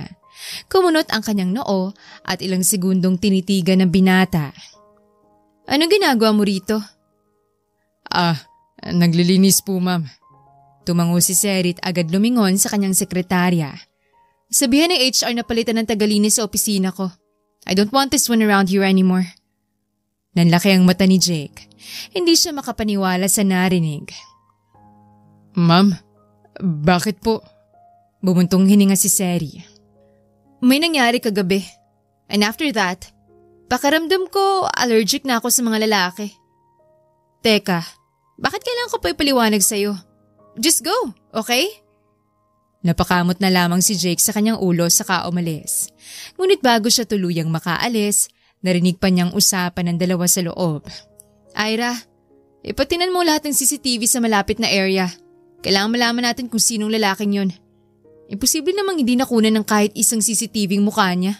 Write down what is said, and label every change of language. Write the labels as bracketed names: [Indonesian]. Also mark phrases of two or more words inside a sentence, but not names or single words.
[Filipino] Kumunot ang kanyang noo at ilang segundong tinitigan ng binata. Anong ginagawa mo rito? Naglilinis po, ma'am. Tumango si Seri at agad lumingon sa kanyang sekretarya. Sabihan ng HR na palitan ng tagalinis sa opisina ko. [English] I don't want this one around here anymore. [Filipino] Nanlaki ang mata ni Jake. Hindi siya makapaniwala sa narinig. Ma'am, bakit po? Bumuntong hininga si Seri. May nangyari kagabi. [English] And after that, [Filipino] pakiramdam ko allergic na ako sa mga lalaki. Teka, bakit kailangan ko pa ipaliwanag sa'yo? [English] Just go, okay? [Filipino] Napakamot na lamang si Jake sa kanyang ulo saka umalis. Ngunit bago siya tuluyang makaalis, narinig pa niyang usapan ng dalawa sa loob. Ira, ipatinan mo lahat ng CCTV sa malapit na area. Kailangan malaman natin kung sinong lalaking yon. Imposible namang hindi nakunan ng kahit isang CCTV ang mukha niya.